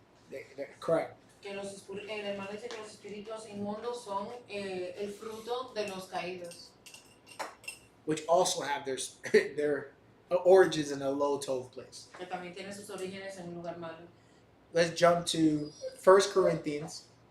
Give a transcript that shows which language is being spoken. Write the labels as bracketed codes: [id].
[en] They're correct. [es] Que el hermano dice que los espíritus inmundos son el fruto de los caídos, [en] Which also have their origins in a low tov place. [es] que también tienen sus orígenes en un lugar malo. [en] Let's jump to 1 Corinthians